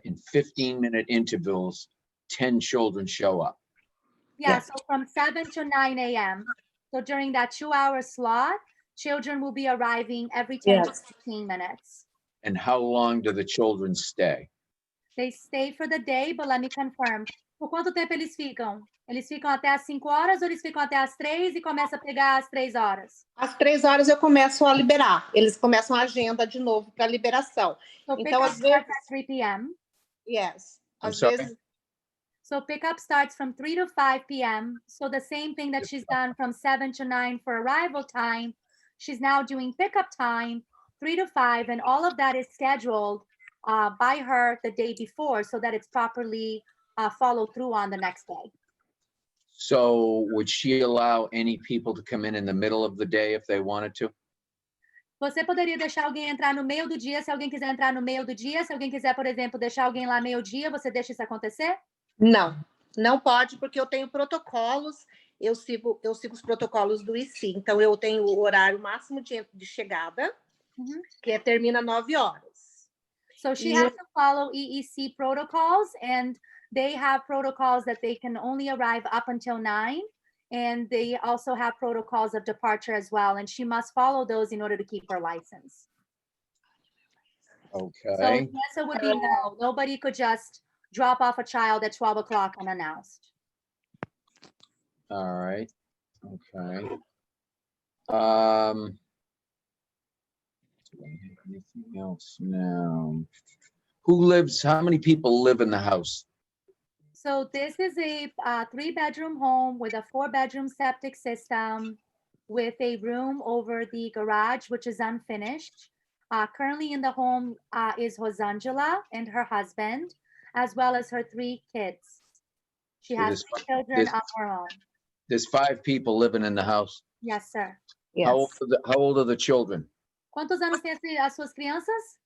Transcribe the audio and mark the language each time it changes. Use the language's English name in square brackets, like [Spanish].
[English] in 15-minute intervals, 10 children show up. Yeah, so from 7 to 9 a.m. So during that 2-hour slot, children will be arriving every 10 to 15 minutes. And how long do the children stay? They stay for the day, but let me confirm. [Portuguese] Por quanto tempo eles ficam? Eles ficam até as 5 horas ou eles ficam até as 3 e começam a pegar às 3 horas? Às 3 horas eu começo a liberar. Eles começam a agenda de novo para liberação. [English] So [Portuguese] então, às vezes... [English] at 3 p.m. Yes. [Portuguese] Às [English] sorry? [Portuguese] vezes... [English] So pickup starts from 3 to 5 p.m. So the same thing that she's done from 7 to 9 for arrival time, she's now doing pickup time 3 to 5, and all of that is scheduled by her the day before so that it's properly followed through on the next day. So would she allow any people to come in the middle of the day if they wanted to? [Portuguese] Você poderia deixar alguém entrar no meio do dia, se alguém quiser entrar no meio do dia, se alguém quiser, por exemplo, deixar alguém lá meio-dia, você deixa isso acontecer? Não, não pode, porque eu tenho protocolos, eu sigo os protocolos do IC. Então, eu tenho o horário máximo de chegada, que termina 9 horas. [English] So she has to follow EEC protocols, and they have protocols that they can only arrive up until 9. And they also have protocols of departure as well. And she must follow those in order to keep her license. Okay. So the answer would be no. Nobody could just drop off a child at 12 o'clock unannounced. All right. Okay. Do I have anything else now? How many people live in the house? So this is a 3-bedroom home with a 4-bedroom septic system with a room over the garage, which is unfinished. Currently in the home is Rosangela and her husband, as well as her 3 kids. She has 3 children on her own. There's 5 people living in the house. Yes, sir. Yes. How old are the children? [Portuguese] Quantos anos tem as suas crianças?